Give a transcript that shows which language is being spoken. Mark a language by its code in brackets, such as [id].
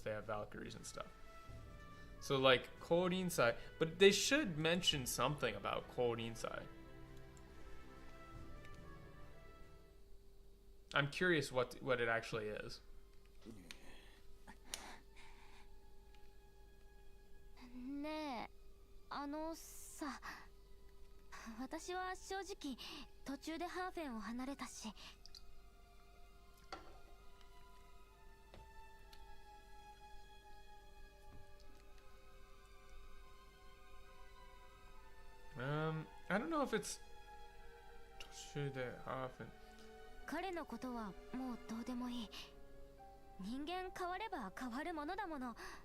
[en] They have Valkyries and stuff. So like Korinsai, but they should mention something about Korinsai. I'm curious what it actually is. [ja] ねえ、さ、私は正直途中でハーフェンを離れたし。 [en] I don't know if it's [ja] 途中でハーフェン。彼のことはもうどうでもいい。人間変われば変わるものだもの。